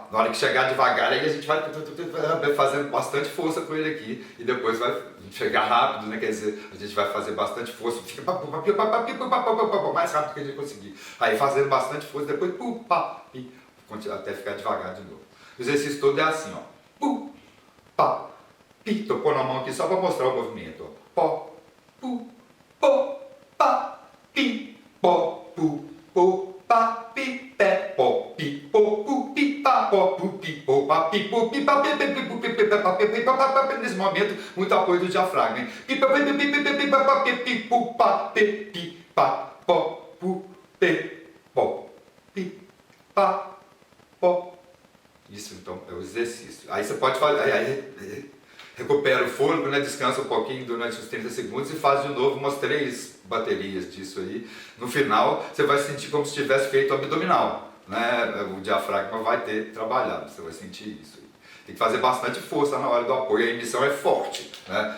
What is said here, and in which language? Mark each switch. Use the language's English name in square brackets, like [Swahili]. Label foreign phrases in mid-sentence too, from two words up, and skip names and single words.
[Portuguese] Na hora que chegar devagar, aí a gente vai fazendo bastante força com ele aqui. E depois vai chegar rápido, né? Quer dizer, a gente vai fazer bastante força, fica mais rápido que a gente conseguir. Aí fazendo bastante força, depois pu, pá, pi, até ficar devagar de novo. O exercício todo é assim, ó. Pu, pá, pi. Tô pondo a mão aqui só para mostrar o movimento, ó. Pó, pu, pó, pá, pi, pó, pu, pó, pá, pi, pé, pó, pi, pó, pu, pi, pá, pó, pu, pi, pó, pá, pi, pó, pi, pá, pi, pi, pi, pi, pi, pi, pá, pi, pi, pá, pá, pi. Nesse momento, muito apoio do diafragma, hein? Pi, pá, pi, pi, pi, pi, pi, pi, pá, pi, pi, pu, pá, pi, pi, pá, pó, pu, pi, pó, pi, pá, pó. Isso então é o exercício. Aí você pode fazer, aí recupera o fôlego, né? Descansa um pouquinho durante uns 30 segundos e faz de novo umas 3 baterias disso aí. No final, você vai sentir como se tivesse feito abdominal, né? O diafragma vai ter trabalhado, você vai sentir isso. Tem que fazer bastante força na hora do apoio, a emissão é forte, né?